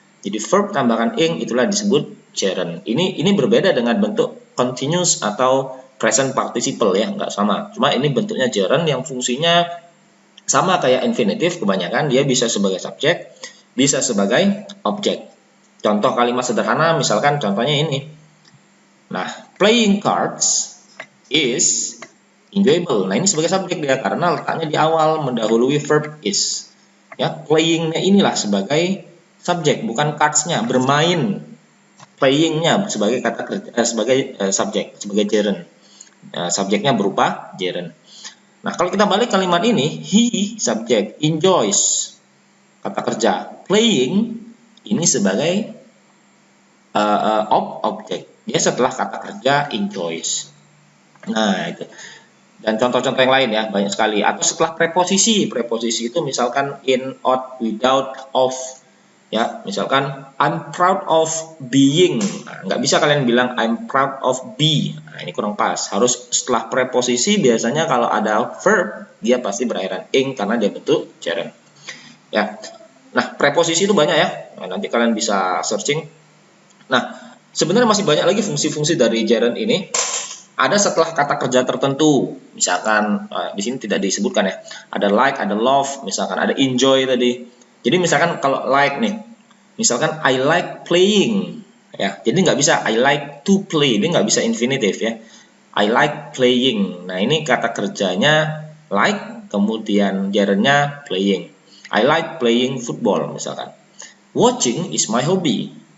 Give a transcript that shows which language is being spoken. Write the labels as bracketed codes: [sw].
[id] Jadi verb tambahkan ing itulah disebut gerund. Ini berbeda dengan bentuk continuous atau present participle ya, nggak sama. Cuma ini bentuknya gerund yang fungsinya sama kayak infinitive, kebanyakan dia bisa sebagai subjek, bisa sebagai objek. Contoh kalimat sederhana misalkan contohnya ini. [en] Nah, playing cards is enjoyable. [id] Nah, ini sebagai subjek dia karena letaknya di awal mendahului verb is. Ya, playing-nya inilah sebagai subjek, bukan cards-nya, bermain. Playing-nya sebagai kata kerja sebagai subjek, sebagai gerund. Subjeknya berupa gerund. Nah, kalau kita balik kalimat ini, he subjek, enjoys kata kerja, playing ini sebagai objek. Dia setelah kata kerja enjoys. Nah, itu. Dan contoh-contoh yang lain ya, banyak sekali. Atau setelah preposisi. Preposisi itu misalkan in, out, without, of. Ya, misalkan [en] I'm proud of being. [id] Nah, nggak bisa kalian bilang [en] I'm proud of be. [id] Nah, ini kurang pas. Harus setelah preposisi biasanya kalau ada verb, dia pasti berakhiran ing karena dia bentuk gerund. Ya. Nah, preposisi itu banyak ya. Nah, nanti kalian bisa searching. Nah, sebenarnya masih banyak lagi fungsi-fungsi dari gerund ini. Ada setelah kata kerja tertentu. Misalkan di sini tidak disebutkan ya. Ada like, ada love, misalkan ada enjoy tadi. Jadi misalkan kalau like nih. Misalkan [en] I like playing. [id] Ya, jadi nggak bisa [en] I like to play. [id] Ini nggak bisa infinitive ya. [en] I like playing. [id] Nah, ini kata kerjanya like, kemudian gerundnya playing. [en] I like playing football [id] misalkan. [en] Watching is my hobby.